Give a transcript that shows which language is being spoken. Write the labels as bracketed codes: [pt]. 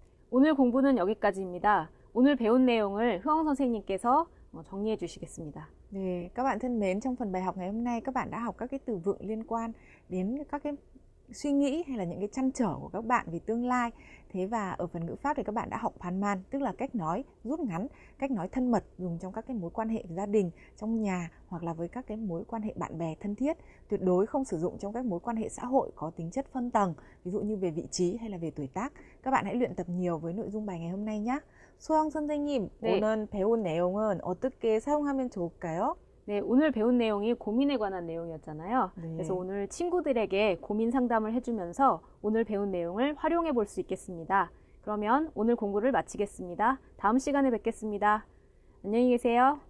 [ko] 오늘 공부는 여기까지입니다. 오늘 배운 내용을 흐엉 선생님께서 정리해 주시겠습니다. [vi] 네, các bạn thân mến, trong phần bài học ngày hôm nay các bạn đã học các cái từ vựng liên quan đến các cái suy nghĩ hay là những cái trăn trở của các bạn về tương lai. Thế và ở phần ngữ pháp thì các bạn đã học 반만, tức là cách nói rút ngắn, cách nói thân mật dùng trong các cái mối quan hệ gia đình, trong nhà hoặc là với các cái mối quan hệ bạn bè thân thiết. Tuyệt đối không sử dụng trong các mối quan hệ xã hội có tính chất phân tầng, ví dụ như về vị trí hay là về tuổi tác. Các bạn hãy luyện tập nhiều với nội dung bài ngày hôm nay nhé. [ko] 소영 선생님, 네. 오늘 배운 내용은 어떻게 사용하면 좋을까요? 네, 오늘 배운 내용이 고민에 관한 내용이었잖아요. 네. 그래서 오늘 친구들에게 고민 상담을 해주면서 오늘 배운 내용을 활용해 볼 수 있겠습니다. 그러면 오늘 공부를 마치겠습니다. 다음 시간에 뵙겠습니다. 안녕히 계세요.